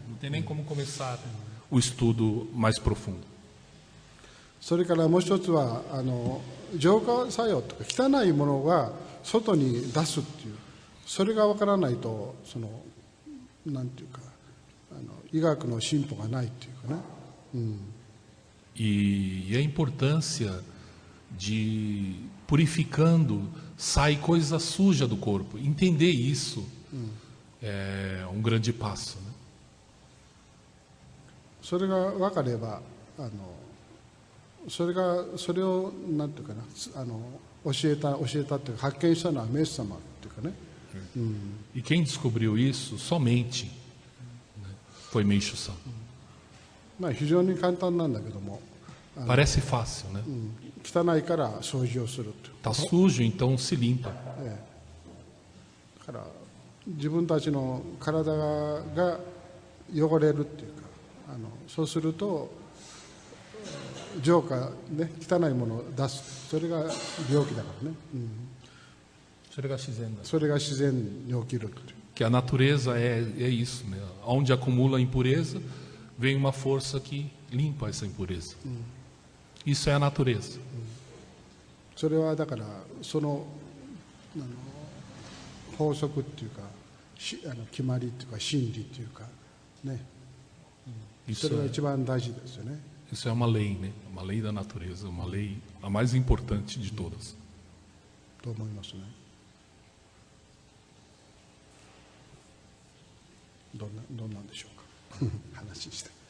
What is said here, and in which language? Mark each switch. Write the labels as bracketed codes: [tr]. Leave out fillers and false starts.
[pt] Não tem nem como começar o estudo mais profundo. [ja] それからもう一つは浄化作用とか汚いものが外に出すっていう、それが分からないとなんていうか医学の進歩がないっていうかね。 [pt] E a importância de purificando sai coisa suja do corpo. Entender isso é um grande passo, né? [ja] それが分かればそれをなんていうかな教えたっていうか発見したのはメス様っていうかね。 [pt] E quem descobriu isso somente, né, foi Meishu-san. [ja] まあ非常に簡単なんだけども、 [pt] Parece fácil, né? [ja] 汚いから掃除をするっていう。 [pt] Tá sujo, então se limpa. [ja] だから自分たちの体が汚れるっていうかそうすると浄化ね、汚いものを出す、それが病気だからね、それが自然に起きるっていう。 [pt] Que a natureza é isso, né? Onde acumula impureza, vem uma força que limpa essa impureza. Isso é a natureza. [ja] それはだからその法則っていうか決まりっていうか真理っていうかね、それが一番大事ですよね。 [pt] Isso é uma lei, né? Uma lei da natureza, uma lei a mais importante de todas. [ja] と思いますね。どんなんでしょうか。話して。